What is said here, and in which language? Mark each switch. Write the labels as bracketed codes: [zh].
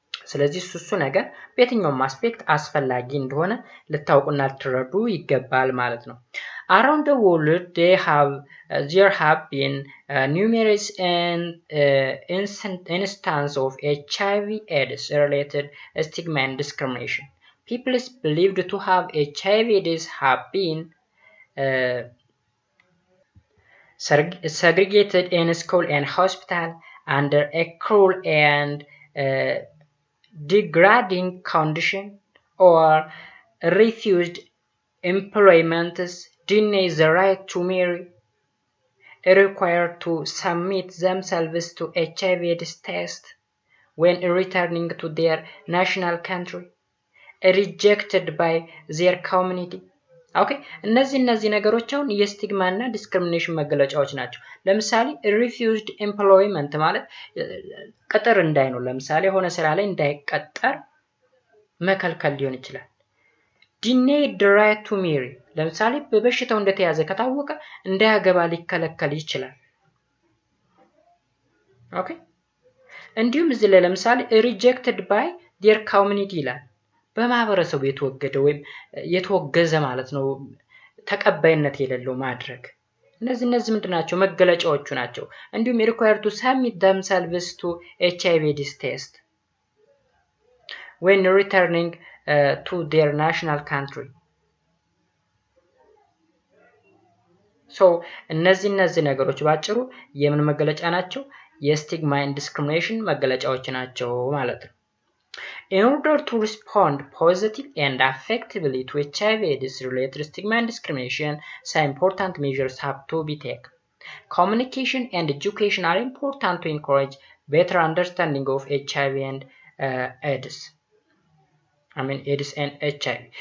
[am] ስለዚህ እሱ ነገር በየትኛውም አስፔክት አስፈላጊ እንደሆነ ልታውቁና ልትረዱ ይገባል ማለት ነው። [en] Around the world there have been numerous instances of HIV/AIDS related stigma and discrimination. People believed to have HIV/AIDS have been segregated in school and hospital under a cruel and degrading condition, or refused employment, denied the right to marry, required to submit themselves to HIV/AIDS test when returning to their national country, rejected by their community. [am] ኦኬ እነዚህ ነገሮች አሁን የስቲግማ እና ዲስክሪሚኔሽን መገለጫዎች ናቸው። ለምሳሌ ሪፊውዝድ ኤምፕሎይመንት ማለት ቅጥር እንዳይኖር፣ ለምሳሌ የሆነ ስራ ላይ እንዳይቀጠር መከልከል ሊሆን ይችላል። ዲኔይድ ዘ ራይት ቱ ሜሪ ለምሳሌ በበሽታው እንደተያዘ ከታወቀ እንዳያገባ ሊከለከል ይችላል። ኦኬ እንዲሁም እዚህ ላይ ለምሳሌ ሪጀክትድ ባይ ዴር ኮሚኒቲ ይላል። በማህበረሰቡ የተወገደ ወይም የተወገዘ ማለት ነው፣ ተቀባይነት የሌለው ማድረግ። እነዚህ ምንድናቸው? መገለጫዎቹ ናቸው። እንዲሁም [en] required to submit themselves to HIV/AIDS test when returning to their national country. [am] so እነዚህ ነገሮች ባጭሩ የምን መገለጫ ናቸው? የስቲግማ ኤንድ ዲስክሪሚኔሽን መገለጫዎች ናቸው ማለት ነው። [en] In order to respond positively and effectively to HIV/AIDS related stigma and discrimination, some important measures have to be taken. Communication and education are important to encourage better understanding of HIV and AIDS. AIDS and HIV.